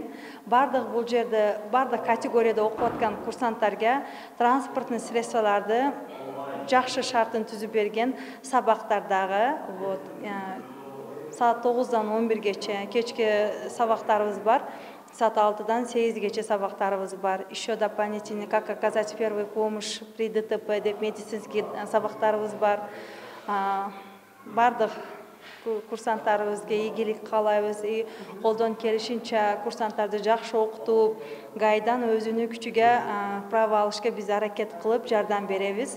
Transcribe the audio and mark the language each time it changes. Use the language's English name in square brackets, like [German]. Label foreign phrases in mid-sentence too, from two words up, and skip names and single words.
[Kyrgyz] Бардык бул жерде бардык категорияда окуп аткан курсанттарга [Russian] транспортный средстволарды [Kyrgyz] жакшы шартын түзүп берген. Сабактардагы саат 9-дан 11-гече кечки сабактарыбыз бар. Саат 6-дан 8-гече сабактарыбыз бар. [Russian] Еще дополнительно, как оказать первую помощь при ДТП [Kyrgyz] деп медицинский сабактарыбыз бар. Бардык курсанттарыбызга ийгилик каалайбыз. Колдон келишинче курсанттарды жакшы окутуп, гайдан өзүнүн күчүгө право алышка биз аракет кылып жардам беребиз.